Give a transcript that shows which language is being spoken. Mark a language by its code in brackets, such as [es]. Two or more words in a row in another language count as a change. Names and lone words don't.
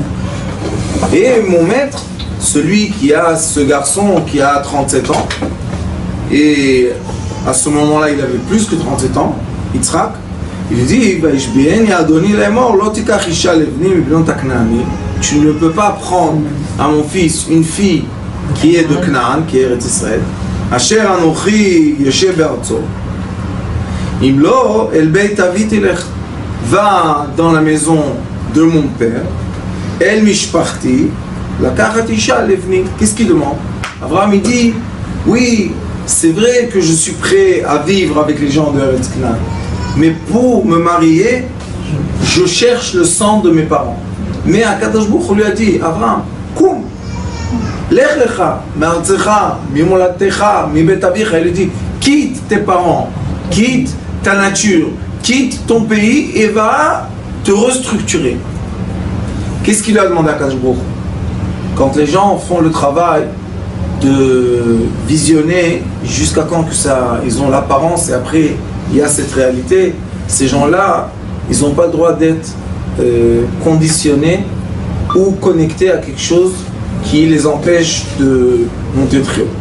[fr] Et mon maître, celui qui a ce garçon qui a 37 ans, et À ce moment-là, il avait plus que 37 ans, Yitzhak. Il lui dit, tu ne peux pas prendre à mon fils une fille qui est de Canaan, qui est Eretz Israël. [he] אשר אנכי יושב בארצו. אם לא אל בית אבי תלך. [fr] Va dans la maison de mon père. [he] אל משפחתי לקחת אשה לבני. [fr] Qu'est-ce qu'il demande? Abraham il dit, oui, c'est vrai que je suis prêt à vivre avec les gens de Eretz Canaan, mais pour me marier, je cherche le sang de mes parents. Mais [he] הקדוש ברוך הוא [fr] lui a dit, Abraham, koum, [he] לך לך, מארצך, ממולדתך, מבית אביך. [fr] Il lui dit, quitte tes parents, quitte ta nature, quitte ton pays et va te restructurer. Qu'est-ce qu'il a demandé à [he] הקדוש ברוך הוא? [fr] Quand les gens font le travail de visionner jusqu'à quand que ça, ils ont l'apparence et après il y a cette réalité, ces gens-là, ils n'ont pas le droit d'être conditionnés ou connectés à quelque chose qui les empêche de monter très haut.